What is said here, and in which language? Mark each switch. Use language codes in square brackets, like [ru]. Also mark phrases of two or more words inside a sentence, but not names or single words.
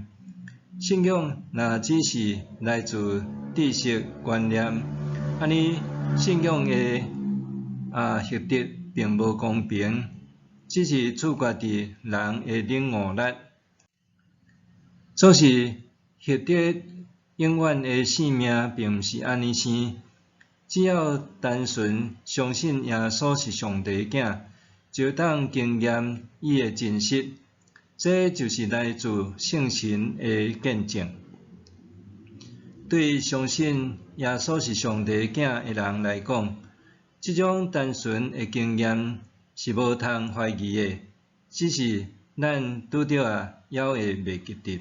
[nan] 信仰若只是来自知识观念，安尼信仰的获得并无公平，只是取决伫人的领悟力。总是获得永远的性命，并毋是安尼生。只要单纯相信耶稣是上帝囝，就当经验伊的真实。这就是来自圣神的见证。对相信耶稣是上帝囝的人来讲，这种单纯的经验是无通怀疑的，只是咱拄着还会袂记得。